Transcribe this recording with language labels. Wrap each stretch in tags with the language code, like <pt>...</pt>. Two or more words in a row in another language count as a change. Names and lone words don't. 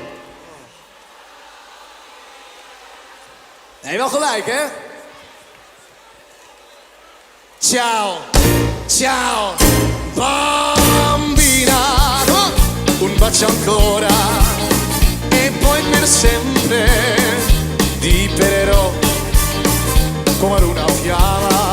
<nl>Hai wel gelijk, hè?</nl> <it>Ciao, ciao, bambina, un bacio ancora e poi per sempre dipererò come una fiamma.</it>